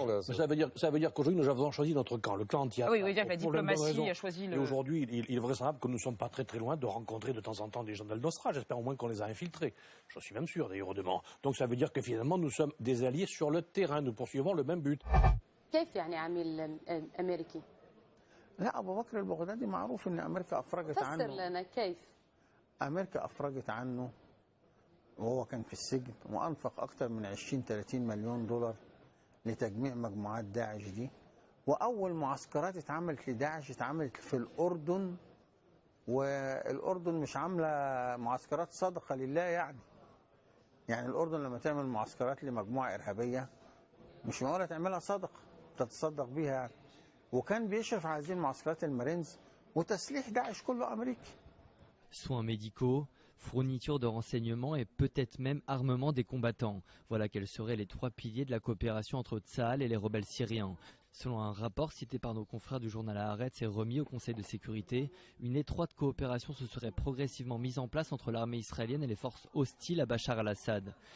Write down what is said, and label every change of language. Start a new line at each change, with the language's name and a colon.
French: Ça veut dire qu'aujourd'hui, nous avons choisi notre camp, le camp anti-Assad. Oui, vous dire que la diplomatie a choisi le... Et aujourd'hui, il est vraisemblable que nous ne sommes pas très loin de rencontrer de temps en temps des gens d'Al-Nosra. J'espère au moins qu'on les a infiltrés. Je suis même sûr, d'ailleurs, demain. Donc ça veut dire que finalement, nous sommes des alliés sur le terrain. Nous poursuivons le même but.
Arabic: كيف يعني عميل أمريكي؟ لا أبو بكر البغدادي معروف إن أمريكا أفرجت عنه. فسر لنا كيف؟ أمريكا أفرجت عنه وهو كان في السجن وأنفق أكثر من 20-30 مليون دولار لتجميع مجموعات داعش دي. وأول معسكرات اتعملت لداعش اتعملت في الأردن، والأردن مش عاملة معسكرات صدقة لله يعني. يعني الأردن لما تعمل معسكرات لمجموعة إرهابية مش معقولة تعملها صدقة تتصدق بيها يعني. وكان بيشرف على هذه المعسكرات المارينز وتسليح داعش كله أمريكي.
French: Soins médicaux, fourniture de renseignements et peut-être même armement des combattants. Voilà quels seraient les trois piliers de la coopération entre Tsahal et les rebelles syriens. Selon un rapport cité par nos confrères du journal Haaretz et remis au Conseil de sécurité, une étroite coopération se serait progressivement mise en place entre l'armée israélienne et les forces hostiles à Bachar al-Assad.